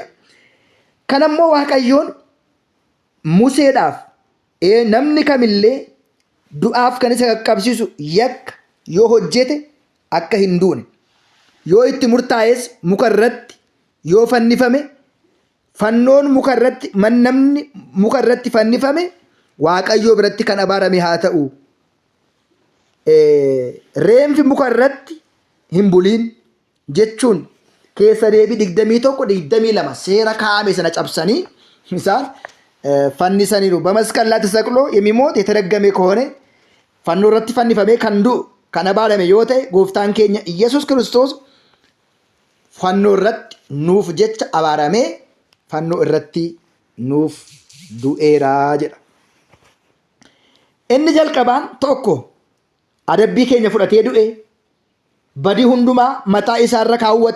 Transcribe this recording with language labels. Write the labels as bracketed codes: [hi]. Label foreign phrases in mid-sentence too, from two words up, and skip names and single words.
[om] Kanammoo Waaqayyoon Museedhaaf namni kamillee du'aaf kan isa qaqqabsiisu yakka yoo hojjete akka hin duune, yoo itti murtaa'es muka irratti yoo fannifame, fannoon muka irratti, namni muka irratti fannifame Waaqayyoo biratti kan abaarame haa ta'u. Reenfi muka irratti hin buliin jechuun keessa deebii 21-22 seera kaa'ame sana cabsanii isaan fannisaniiru. [am] በመስቀል ላይ ተሰቅሎ የሚሞት የተረገመ ከሆነ [om] fannoo irratti fannifamee kan du'u, kan abaarame yoo ta'e gooftaan keenya Yesus Kiristoos fannoo irratti nuuf jecha abaaramee fannoo irratti nuuf du'eeraa jedha. Inni jalqabaan tokko adabbii keenya fudhatee du'e, badii hundumaa mataa isaarra kaawwate.